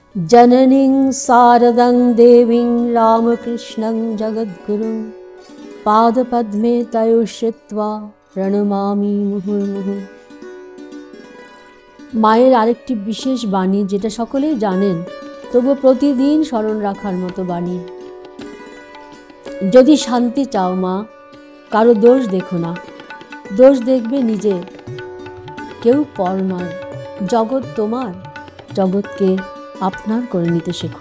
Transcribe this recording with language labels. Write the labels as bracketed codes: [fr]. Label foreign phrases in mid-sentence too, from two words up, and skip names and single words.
[sa] जननीं शारदं देवीं रामकृष्णं जगद्गुरुं पादपद्मे तयोः श्रित्वा प्रणमामि मुहुर्मुहुः। [bn] মায়ের আরেকটি বিশেষ বাণী, যেটা সকলেই জানেন, তবু প্রতিদিন স্মরণ রাখার মতো বাণী। যদি শান্তি চাও মা, কারো দোষ দেখো না, দোষ দেখবে নিজে, কেউ পর নয়, জগৎ তোমার, জগৎকে আপনার করে নিতে শেখো।